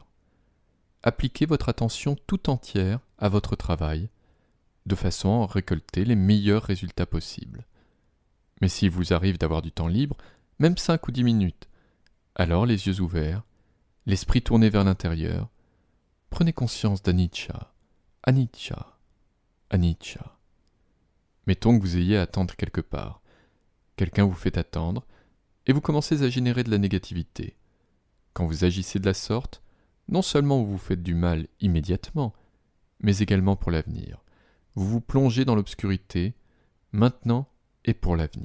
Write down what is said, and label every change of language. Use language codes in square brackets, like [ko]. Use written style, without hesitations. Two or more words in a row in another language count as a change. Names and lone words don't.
[fr] Appliquez votre attention tout entière à votre travail, de façon à récolter les meilleurs résultats possibles. Mais s'il vous arrive d'avoir du temps libre, même 5 ou 10 minutes, alors les yeux ouverts, l'esprit tourné vers l'intérieur, prenez conscience d' [pi] anicca, anicca, anicca. [fr] Mettons que vous ayez à attendre quelque part. Quelqu'un vous fait attendre, et vous commencez à générer de la négativité. Quand vous agissez de la sorte, non seulement vous vous faites du mal immédiatement, mais également pour l'avenir. Vous vous plongez dans l'obscurité, maintenant et pour l'avenir.